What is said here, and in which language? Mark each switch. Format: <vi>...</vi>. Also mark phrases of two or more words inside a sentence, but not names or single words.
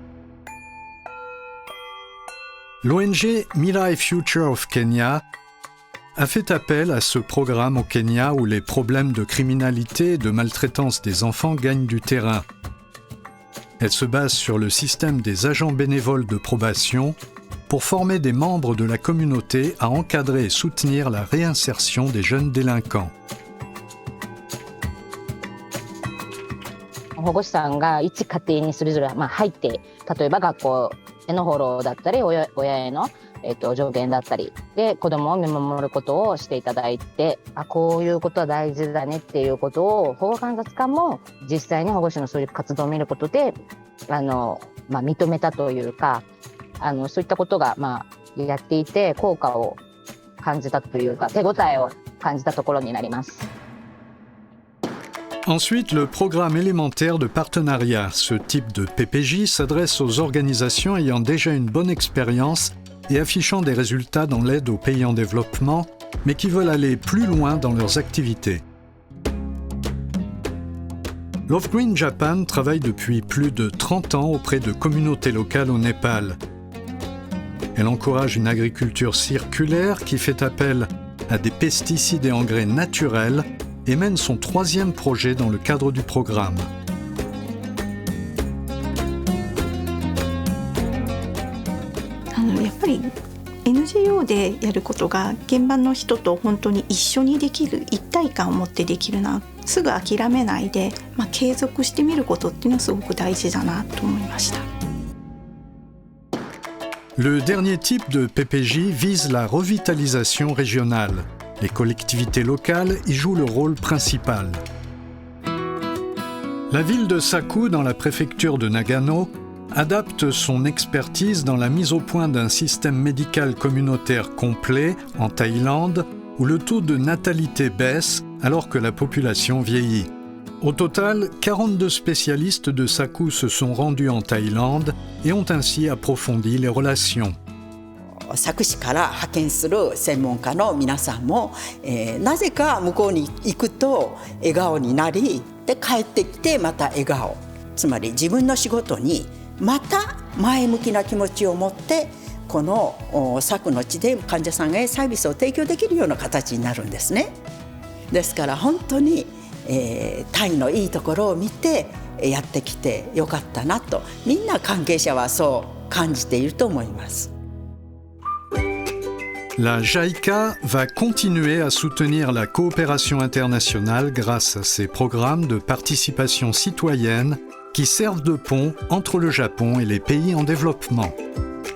<fr>L'ONG Mirai Future of Kenya a fait appel à ce programme au Kenya où les problèmes de criminalité et de maltraitance des enfants gagnent du terrain. Elle se base sur le système des agents bénévoles de probation pour former des membres de la communauté à encadrer et soutenir la réinsertion des jeunes délinquants.</fr> <ja>保護士さんが一家庭にそれぞれ入って、例えば学校へのフォローだったり、親への助言だったりで子どもを見守ることをしていただいて、こういうことは大事だねっていうことを保護観察官も実際に保護者のそういう活動を見ることで認めたというか、そういったことがやっていて効果を感じたというか、手応えを感じたところになります。</ja> <fr>Ensuite, le programme élémentaire de partenariat. Ce type de PPJ s'adresse aux organisations ayant déjà une bonne expérience et affichant des résultats dans l'aide aux pays en développement, mais qui veulent aller plus loin dans leurs activités. Love Green Japan travaille depuis plus de 30 ans auprès de communautés locales au Népal. Elle encourage une agriculture circulaire qui fait appel à des pesticides et engrais naturels et mène son 3e projet dans le cadre du programme.</fr> <ja>NGO でやることが現場の人と本当に一緒にできる、一体感を持ってできるな、すぐ諦めないで、継続してみることっていうのはすごく大事だなと思いました。</ja> <fr>Le dernier type de PPJ vise la revitalisation régionale. Les collectivités locales y jouent le rôle principal. La ville de Saku, dans la préfecture de Nagano, adapte son expertise dans la mise au point d'un système médical communautaire complet en Thaïlande, où le taux de natalité baisse alors que la population vieillit. Au total, 42 spécialistes de Saku se sont rendus en Thaïlande et ont ainsi approfondi les relations.</fr> <ja>佐久市から派遣する専門家の皆さんも、なぜか向こうに行くと笑顔になりで帰ってきてまた笑顔つまり自分の仕事にまた前向きな気持ちを持ってこの佐久の地で患者さんへサービスを提供できるような形になるんですね。ですから本当に、タイのいいところを見てやってきてよかったなと、みんな関係者はそう感じていると思います。</ja> <fr>La JICA va continuer à soutenir la coopération internationale grâce à ses programmes de participation citoyenne qui servent de pont entre le Japon et les pays en développement.</fr>